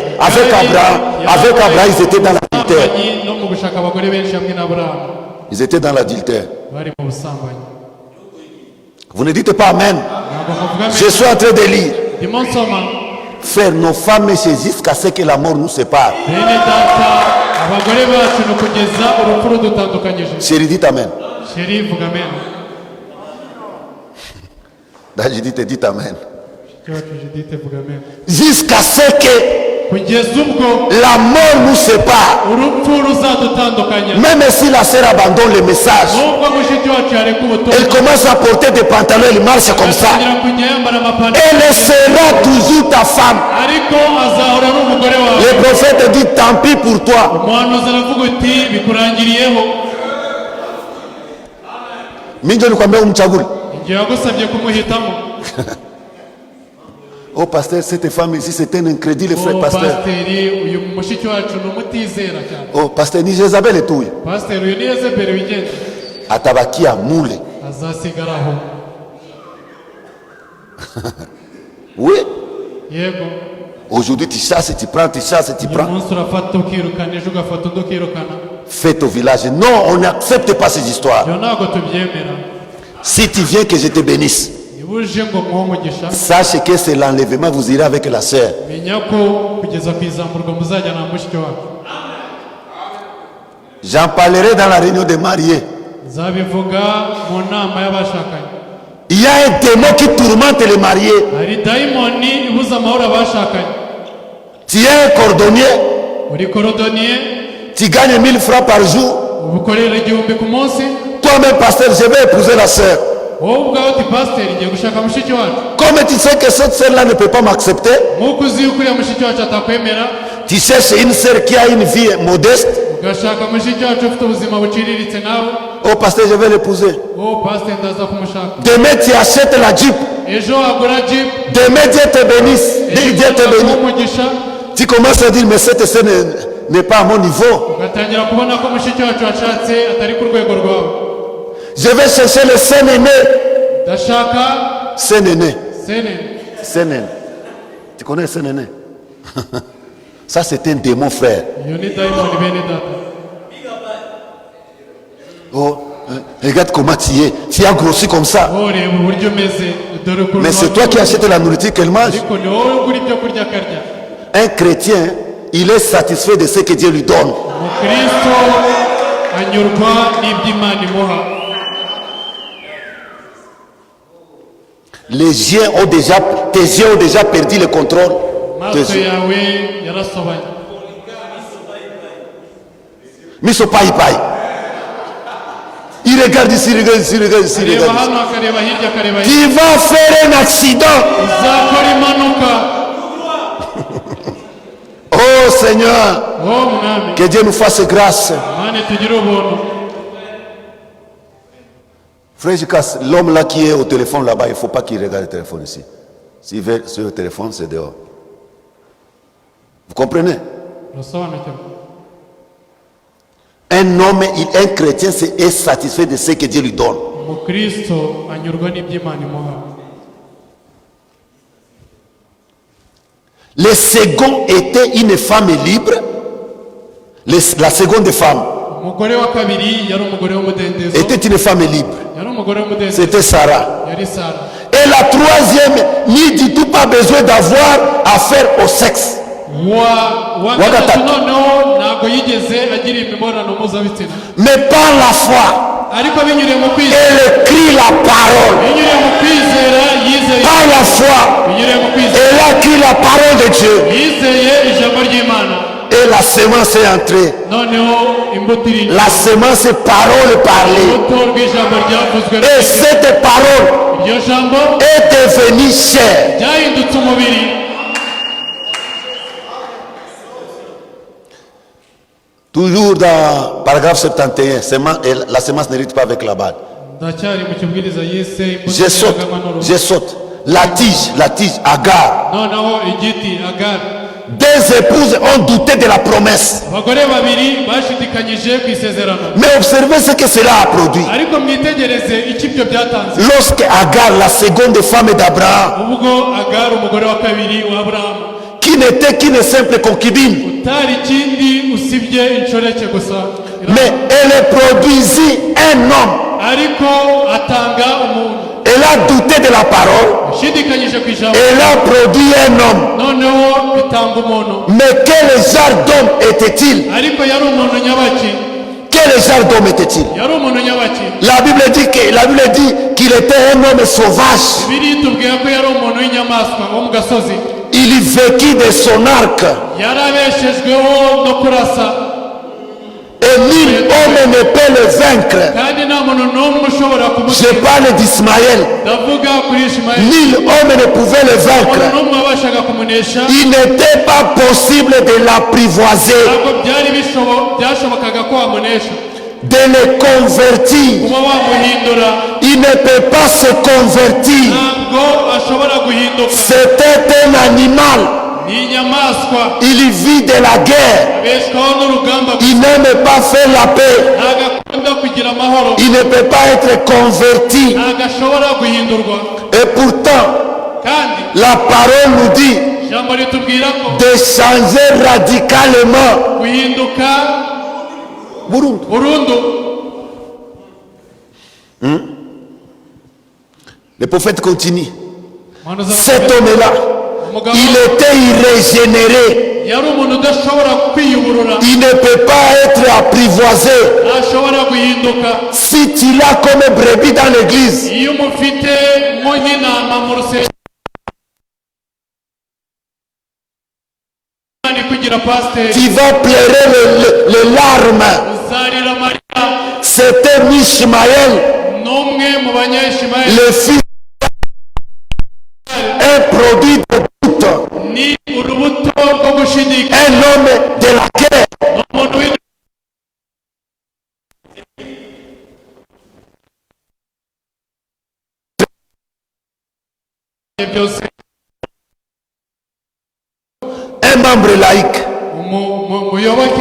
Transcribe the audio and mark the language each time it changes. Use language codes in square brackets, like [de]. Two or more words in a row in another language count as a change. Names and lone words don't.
[fr] Avec Abraham, ils étaient dans l'adultère. Ils étaient dans l'adultère. Vous ne dites pas amen. Je suis en train de lire. Faire nos femmes jusqu'à ce que la mort nous sépare. [rw] bene data abagore bacu ni ukugeza urupfu rudutandukanyije. [fr] Chérie, dites Amen. [rw] Sheri vuga amen. [fr] Dites Amen. [rw] Cyacu Judith vuga amen. [fr] Jusqu'à ce que [rw] Kugeza ubwo [fr] la mort nous sépare. [rw] urupfu ruzadutandukanya. [fr] Même si la sœur abandonne le message, [rw] Nubwo mushiki wacu yareka ubutumwa, [fr] elle commence à porter des pantalons, elle marche comme ça. [rw] atangira kujya yambara amapantaro, [fr] Elle sera toujours ta femme. [rw] ariko azahora ari umugore wawe. [fr] Le prophète dit tant pis pour toi. [rw] Umuhanuzi aravuga uti bikurangiriyeho. [sw] Minjo nikwambia umchagule. [rw] Igihe yagusabye kumuhitamo. [fr] Oh pasteur, cette femme ici c'est un incrédule, frère pasteur. [rw] Pasiteri uyu mushiki wacu ni umutizera cyane. [fr] Oh pasteur, ni Jezabel et tout. [rw] Pasiteri uyu ni Yezebeli wigenza. [sw] Atabakia mule. [rw] Azasigaraho. [fr] Oui. [rw] Yego. [fr] Aujourd'hui tu chasses, tu prends, tu chasses, tu [rw] Uyu [fr] prends. [rw] munsi urafata ukirukana, ejo ugafata undi ukirukana. [fr] Faites au village. Non, on n'accepte pas ces histoires. [rw] Ibyo ntabwo tubyemera. [fr] Si tu viens que je te bénisse, [rw] Niba uje ngo muhe umugisha, [fr] sache que c'est l'enlèvement, vous irez avec la sœur. [rw] menya ko kugeza ku izamurwa muzajya na mushiki wacu. [fr] J'en parlerai dans la réunion des mariés. [rw] Nzabivuga mu nama y'abashakanye. [fr] Il y a un démon qui tourmente les mariés. [rw] Hari dayimoni ibuza amahoro abashakanye. [fr] Tu es un cordonnier, [rw] Uri korodoniye, [fr] tu gagnes 1000 francs par jour. [rw] ubukorera 1000 ku munsi. [fr] Toi-même, pasteur, je vais épouser la sœur. [rw] Wowe ubwawe uti pasiteri ngiye gushaka mushiki wacu. [fr] Comme tu sais que cette sœur-là ne peut pas m'accepter, [rw] Nk'uko uzi yuko uriya mushiki wacu atakwemera, [fr] tu cherches une sœur qui a une vie modeste. [rw] ugashaka mushiki wacu ufite ubuzima buciriritse nawe. [fr] Oh pasteur, je vais l'épouser. [rw] Wowe pasiteri ndaza kumushaka. [fr] Demain, tu achètes la Jeep. [rw] Ejo agura jipu. [fr] Demain, Dieu te bénisse. Dieu te bénisse. [rw] umugisha. [fr] Tu commences à dire, mais cette sœur n'est pas à mon niveau. [rw] Ugatangira kubona ko mushiki wacu washatse atari ku rwego rwawe. [fr] Je vais chercher le saint aîné. [rw] Ndashaka [fr] Saint aîné. [rw] sene. [fr] Saint aîné. Tu connais saint aîné? Ça, c'est un démon, frère. [rw] Iyo ni dayimoni bene data. [fr] Oh, regarde comment tu es. Tu as grossi comme ça. [rw] Ureba uburyo umeze, dore ukuntu [fr] Mais c'est toi qui achètes la nourriture qu'elle mange. [rw] ariko ni wowe ugura ibyo kurya akarya. [fr] Un chrétien, il est satisfait de ce que Dieu lui donne. [rw] Umukristo anyurwa n'iby'Imana imuha. [fr] Les yeux ont déjà, tes yeux ont déjà perdu le contrôle. Tes [rw] Amaso [fr] yeux. [rw] yawe yarasobanye. Miso paille paille. [fr] Il regarde ici, regarde ici, regarde ici, [rw] Areba [fr] regarde ici. [rw] hano akareba hirya akareba hirya. [fr] Tu vas faire un accident. [rw] Uzakora impanuka. [fr] Oh Seigneur, [rw] Oh mwami, [fr] que Dieu nous fasse grâce. [rw] Imana tugire ubuntu. [fr] Frère Jikas, l'homme là qui est au téléphone là-bas, il ne faut pas qu'il regarde le téléphone ici. S'il veut sur le téléphone, c'est dehors. Vous comprenez? [rw] Urasobanukirwa. [fr] Un homme, un chrétien est satisfait de ce que Dieu lui donne. [rw] Umukristo anyurwa n'iby'Imana imuha. [fr] Le second était une femme libre. La seconde femme [rw] Umugore wa kabiri yari umugore w'umudendezo. [fr] était une femme libre. [rw] Yari umugore w'umudendezo. [fr] C'était Sarah. [rw] Yari Sara. [fr] Et la troisième, ni du tout pas besoin d'avoir affaire au sexe. [rw] Wa gatatu noneho ntabwo yigeze agira imibonano mpuzabitsina. [fr] Mais par la foi, [rw] Ariko binyuriye mu kwizera. [fr] elle écrit la parole. [rw] Binyuriye mu kwizera yizeye. [fr] Par la foi, [rw] Binyuriye mu kwizera. [fr] elle a écrit la parole de Dieu. [rw] Yizeye ijambo ry'Imana. [fr] Et la semence est entrée. [rw] Noneho imbuto iri. [fr] La semence est parole parlée. [rw] Urubuto rw'ijambo ryavuzwe. [fr] Et cette parole [rw] Iryo jambo [fr] est devenue chair. [rw] ryahindutse umubiri. [fr] Toujours dans paragraphe 71, la semence n'hérite pas avec la balle. [rw] Ndacyari mu kibwiriza yise imbuto [fr] Je saute, [rw] ziragama n'uruhu. [fr] je saute. La tige, Agar. [rw] Noneho igiti Agari. [fr] Deux épouses ont douté de la promesse. [rw] Abagore babiri bashidikanyije ku isezerano. [fr] Mais observez ce que cela a produit. [rw] Ariko mwitegereze icyo ibyo byatanze. [fr] Lorsque Agar, la seconde femme d'Abraham, [rw] Ubwo Agari umugore wa kabiri wa Aburahamu [fr] qui n'était qu'une simple concubine, [rw] utari ikindi usibye inshoreke gusa, [fr] mais elle produisit un homme. [rw] ariko atanga umuntu. [fr] Elle a douté de la parole. [rw] yashidikanyije ku ijambo [fr] Elle a produit un homme. [rw] noneho bitanga umuntu [fr] Mais quel genre d'homme était-il? [rw] ariko yari umuntu nyabaki [fr] Quel genre d'homme était-il? [rw] yari umuntu nyabaki [fr] La Bible dit qu'il était un homme sauvage. [rw] bibiri itubwira ko yari umuntu w'inyamaswa wo mu gasozi [fr] Il vécut de son arc. [rw] yarabeshejweho no kurasa [fr] Et nul homme ne peut le vaincre. [rw] kandi nta muntu n'umwe ushobora [fr] Je [rw] kumutsinda [fr] parle d'Ismaël. [rw] ndavuga kuri ishimayeli [fr] Nul homme ne pouvait le [rw] umuntu [fr] vaincre. [rw] n'umwe wabashaga kumunesha [fr] Il n'était pas possible de l'apprivoiser, [rw] ntabwo byashobokaga ko wamunesha [fr] de le convertir. [rw] kuba wamuhindura [fr] Il ne peut pas se convertir. [rw] ntabwo ashobora guhinduka [fr] C'était un animal. [rw] ni inyamaswa [fr] Il vit de la guerre. [rw] abeshwaho n'urugamba [fr] Il n'aime pas faire la paix. [rw] ntabwo akunda kugira amahoro [fr] Il ne peut pas être converti. [rw] ntabwo ashobora guhindurwa [fr] Et pourtant, [rw] kandi [fr] la parole nous dit [rw] ijambo ritubwira ko [fr] de changer radicalement. [rw] guhinduka [fr] Burundu. [rw] burundu [fr] Le prophète continue. [rw] Umuhanuzi [fr] Cet [rw] aravuga, [fr] homme-là, [rw] umugabo [fr] il était irrégénéré. [rw] yari umuntu udashobora kwiyuburura [fr] Il ne peut pas être apprivoisé. [rw] ntashobora guhinduka [fr] Si tu l'as comme brebis dans l'église, [rw] iyo umufite nk'intama mu rusengero ni kugira pasiteri [fr] tu vas pleurer les larmes. [rw] uzarira amarira [fr] C'était Ishmaël, [rw] n'umwe mu banyayishimayeli [fr] le fils, un produit de doute, [rw] ni urubuto rwo gushidika [fr] un homme de la guerre. [rw] umuntu byose [fr] Un membre laïque, [rw] umuyoboke